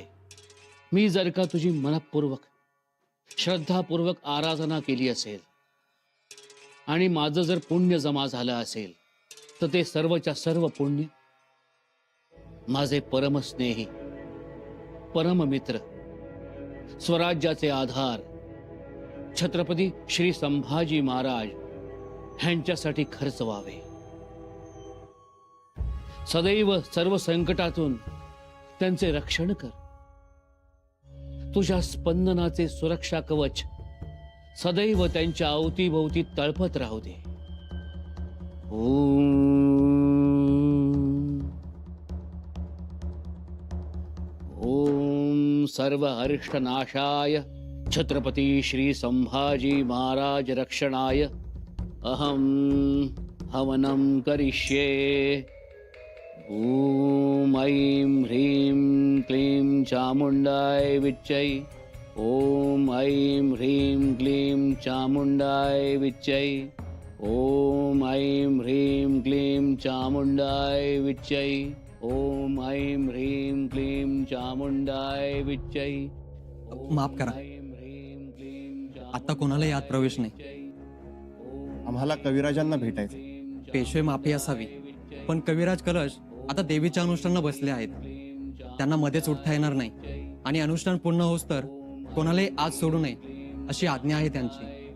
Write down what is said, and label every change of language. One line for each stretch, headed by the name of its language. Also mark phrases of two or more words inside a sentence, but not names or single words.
Marathi: मी जर का तुझी मनपूर्वक श्रद्धापूर्वक आराधना केली असेल आणि माझं जर पुण्य जमा झालं असेल तर ते सर्वच्या सर्व पुण्य माझे परमस्नेही परममित्र स्वराज्याचे आधार छत्रपती श्री संभाजी महाराज ह्यांच्यासाठी खर्च व्हावे. सदैव सर्व संकटातून त्यांचे रक्षण कर. तुझ्या स्पंदनाचे सुरक्षा कवच सदैव त्यांच्या अवतीभोवती तळपत राहू दे.
Sanskrit: ओम. ओम सर्व अरिष्ट नाशाय छत्रपती श्री संभाजी महाराज रक्षणाय अहम हवनं करिष्ये. ओम ऐं ह्रीं क्लीं चामुंडाय विच्चै. ओम ऐं ह्रीं क्लीं चामुंडाय विच्चै. ओम ऐं ह्रीं क्लीं चामुंडाय विच्चै. ओम ऐं ह्रीं क्लीं चामुंडाय विच्चै.
Marathi: माफ करा, आता कोणाला यात प्रवेश नाही. आम्हाला कविराजांना भेटायचं. पेशवे माफी असावी, पण कविराज कलश आता देवीच्या अनुष्ठानाला बसले आहेत. त्यांना मध्येच उठता येणार नाही आणि अनुष्ठान पूर्ण होस तर कोणालाही आज सोडू नये अशी आज्ञा आहे त्यांची.